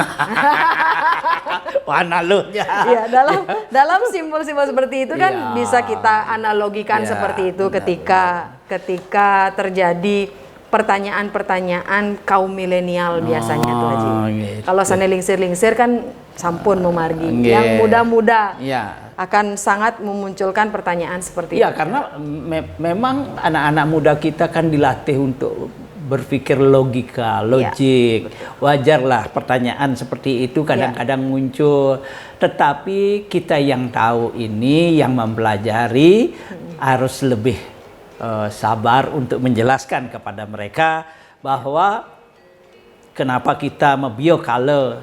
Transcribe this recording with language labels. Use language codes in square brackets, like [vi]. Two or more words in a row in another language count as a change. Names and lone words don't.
[id] Analoginya. Ya, dalam simbol-simbol seperti itu kan bisa kita analogikan seperti itu ketika terjadi pertanyaan-pertanyaan kaum milenial biasanya tuh Haji. Gitu. Kalau sana lingsir-lingsir kan [ban] sampun memargi. [id] Yang muda-muda akan sangat memunculkan pertanyaan seperti itu. Iya, karena memang anak-anak muda kita kan dilatih untuk berpikir logika, logik. Wajarlah pertanyaan seperti itu kadang-kadang muncul. Tetapi kita yang tahu ini, yang mempelajari harus lebih sabar untuk menjelaskan kepada mereka bahwa kenapa kita membiokala